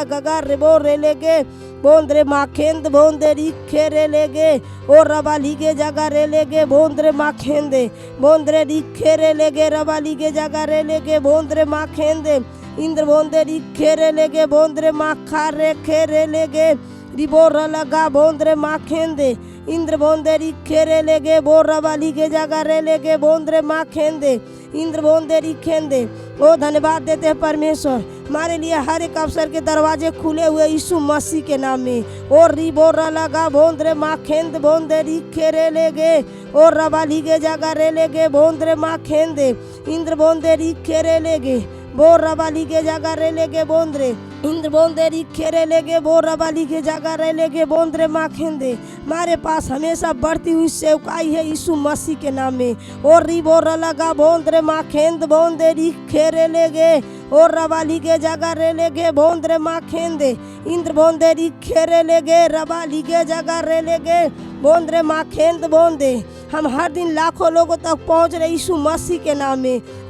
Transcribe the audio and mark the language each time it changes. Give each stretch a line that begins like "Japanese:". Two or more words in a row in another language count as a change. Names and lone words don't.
Hindi: गगा रिबो रे लेगे बोंद्रे माखेंद बोंदे रिखे रे लेगे और रबाली के जगह रे लेगे बोंद्रे माखेंदे बोंद्रे रिखे रे लेगे रबाली के जगह रे लेगे बोंद्रे माखेंदे इंद्र बोंदे रिखे रे लेगे बोंद्रे माखा रे खेरे लेगे रिबो लगा बोंद्रे माखेंदे इंद्र बोंदेरी खेरे लेगे बोर रबाली के जगह रे लेगे बोंद्रे माँ खेंदे इंद्र बोंदेरी खेंदे। ओ धन्यवाद देते हैं परमेश्वर, हमारे लिए हर एक अवसर के दरवाजे खुले हुए यीशु मसीह के नाम में। और रिबोर लगा बोंद्रे माँ खेंद बोंदेरी खेरे लेगे और रबाली के जगह रे लेगे बोंद्रे माँ खेंदे इंद्र बोंदेरी खेरे लेगे बोर रबाली के जगह रे लेगे बोंद्रे इंद्र बोंदेरी खेरे लेगे बोर रबाली के जगह रे लेगे बोंद्रे माँ खेंदे। हमारे पास हमेशा बढ़ती हुई सेवकाई है यीशु मसीह के नाम में। और रिबोर लगा बोंद्रे माँ खेंद बोंदेरी खेरे लेगे और रबाली के जगह रे लेगे बोंद्रे माँ खेंदे इंद्र बोंदेरी खेरे लेगे रबाली के जगह रे लेगे बोंद्रे माँ खेंद बोंदे। हम हर दिन लाखों लोगों तक पहुँच रहे यीशु मसीह के नाम में।